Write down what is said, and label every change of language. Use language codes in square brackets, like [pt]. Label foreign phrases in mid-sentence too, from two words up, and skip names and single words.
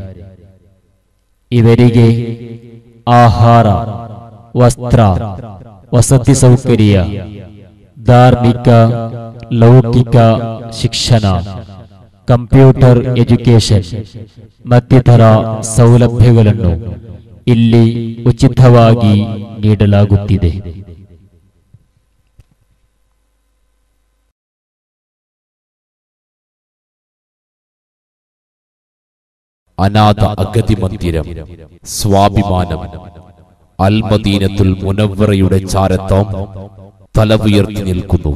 [kn] ಇವರಿಗೆ ಆಹಾರ, ವಸ್ತ್ರ, ವಸತಿ ಸೌಕರ್ಯ, ಧಾರ್ಮಿಕ, ಲೌಕಿಕ ಶಿಕ್ಷಣ, ಕಂಪ್ಯೂಟರ್ ಎಜುಕೇಶನ್ ಮತ್ತಿತರ ಸೌಲಭ್ಯಗಳನ್ನು ಇಲ್ಲಿ ಉಚಿತವಾಗಿ ನೀಡಲಾಗುತ್ತಿದೆ. [ml] അനാഥ അഗതി മന്ദിരം സ്വാഭിമാനം അൽ മദീനത്തുൽ മുനവ്വറയുടെ ചാരത്താം തലവുയർത്തി നിൽക്കുന്നു.